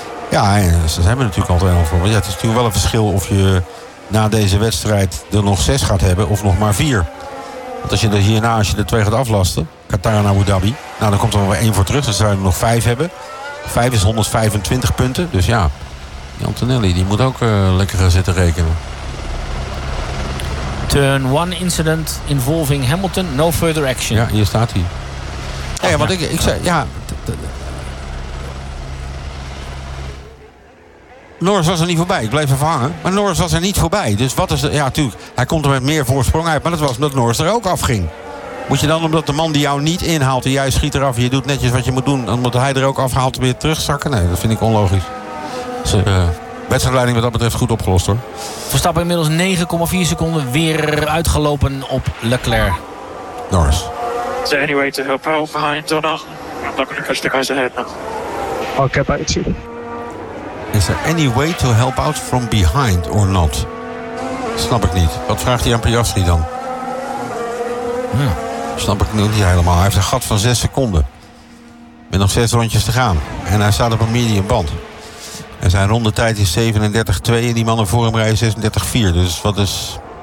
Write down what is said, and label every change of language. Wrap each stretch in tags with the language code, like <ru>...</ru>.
<nl>Ja, ze hebben natuurlijk altijd wel voor. Ja, het is natuurlijk wel een verschil of je na deze wedstrijd er nog 6 gaat hebben of nog maar 4. Want als je er hierna, als je er 2 gaat aflasten, Qatar en Abu Dhabi, nou, dan komt er wel 1 voor terug. Dan zouden we er nog 5 hebben. 5 is 125 punten. Dus ja, Antonelli, die moet ook lekker gaan zitten rekenen.</nl> <en>Turn 1 incident involving Hamilton. No further action.</en> <nl>Ja, hier staat hij. Oh, ja, want ja. Ik zei, ja. Norris was er niet voorbij. Ik bleef even hangen. Maar Norris was er niet voorbij. Dus wat is er? Ja, natuurlijk. Hij komt er met meer voorsprong uit. Maar dat was omdat Norris er ook afging. Moet je dan, omdat de man die jou niet inhaalt en jij schiet eraf, je doet netjes wat je moet doen, omdat hij er ook afhaalt, weer terugzakken? Nee, dat vind ik onlogisch. Dus, wedstrijdleiding wat dat betreft goed opgelost, hoor. Verstappen inmiddels 9,4 seconden weer uitgelopen op Leclerc. Norris.</nl> <en>Is there any way to help out behind or not? I'm not going to catch the guys ahead now. I'll get back to you. Is there any way to help out from behind or not?</en> <nl>Snap ik niet. Wat vraagt hij aan Piastri dan? Ja. Snap ik nu niet helemaal. Hij heeft een gat van 6 seconden. Met nog 6 rondjes te gaan. En hij staat op een medium band. En zijn rondetijd is 37-2. En die mannen voor hem rijden 36-4. Dus wat is...</nl>